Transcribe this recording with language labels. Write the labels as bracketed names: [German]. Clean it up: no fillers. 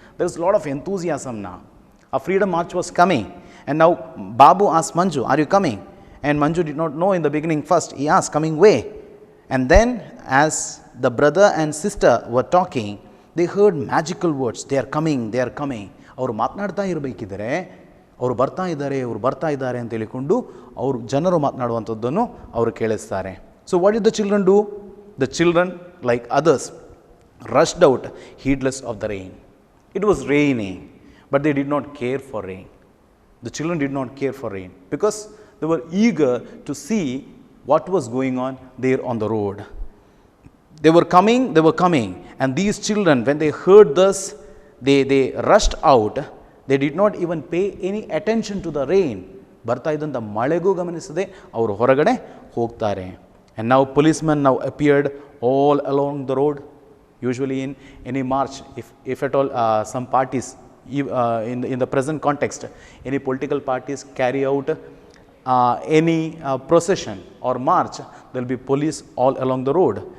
[English] There was a lot of enthusiasm now. A freedom march was coming, and now Babu asked Manju, are you coming? And Manju did not know in the beginning first. He asked, coming way? And then as the brother and sister were talking, they heard magical words. They are coming, they are coming. [Kannada] ಅವರು ಮಾತನಾಡ್ತಾ ಇರಬೇಕಿದ್ರೆ ಅವರು ಬರ್ತಾ ಇದ್ದಾರೆ ಅಂತ ಹೇಳಿಕೊಂಡು ಅವರು ಜನರು ಮಾತನಾಡುವಂಥದ್ದನ್ನು ಅವರು ಕೇಳಿಸ್ತಾರೆ. [English] So what did the children do? The children, like others, rushed out heedless of the rain. It was raining, but they did not care for rain. The children did not care for rain because they were eager to see what was going on there on the road. They were coming, and these children, when they heard this, they rushed out. They did not even pay any attention to the rain. [Kannada] ಬರ್ತಾ ಇದ್ದಂಥ ಮಳೆಗೂ ಗಮನಿಸದೆ ಅವರು ಹೊರಗಡೆ ಹೋಗ್ತಾರೆ. [English] And now policemen now appeared all along the road. Usually in any march, if at all some parties, in the present context, any political parties carry out any procession or march, there will be police all along the road.